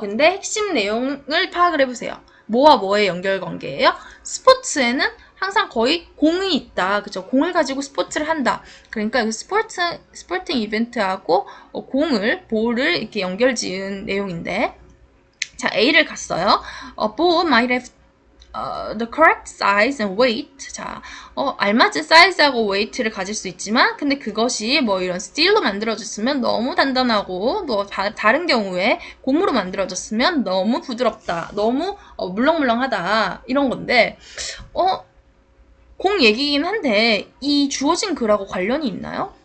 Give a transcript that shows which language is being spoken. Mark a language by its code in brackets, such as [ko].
[ko] 근데 핵심 내용을 파악을 해보세요. 뭐와 뭐의 연결관계예요? 스포츠에는 항상 거의 공이 있다. 그죠? 공을 가지고 스포츠를 한다. 그러니까 그 스포팅 이벤트하고 볼을 이렇게 연결지은 내용인데 자, A를 갔어요. [en] Ball might have the correct size and weight. [ko] 자, 알맞은 사이즈하고 웨이트를 가질 수 있지만, 근데 그것이 뭐 이런 스틸로 만들어졌으면 너무 단단하고, 뭐 다른 경우에 고무로 만들어졌으면 너무 부드럽다, 너무 물렁물렁하다 이런 건데, 공 얘기긴 한데 이 주어진 글하고 관련이 있나요?